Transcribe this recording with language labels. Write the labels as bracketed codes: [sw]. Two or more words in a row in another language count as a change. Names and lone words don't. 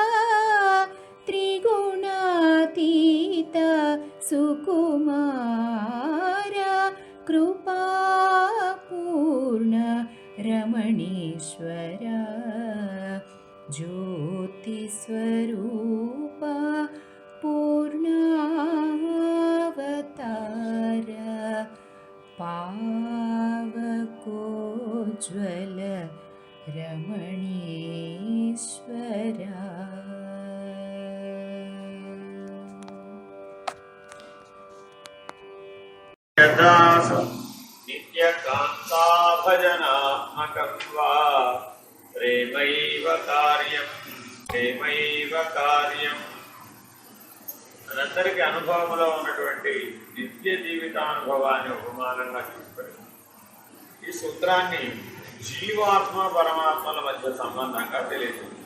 [sa] त्रिगुणातीत सुकुमार कृपापूर्ण रमणीश्वर ज्योतिस्वरूपा पूर्णावतार पावकोज्ज्वल रमणीश्वर नित्यकान्ता भजनात्मकत्वा प्रेमैव [te] కార్యం మనందరికీ అనుభవంలో ఉన్నటువంటి నిత్య జీవితానుభవాన్ని ఉపమానంగా తీసుకొని ఈ సూత్రాన్ని జీవాత్మ పరమాత్మల మధ్య సంబంధంగా తెలియజేస్తుంది.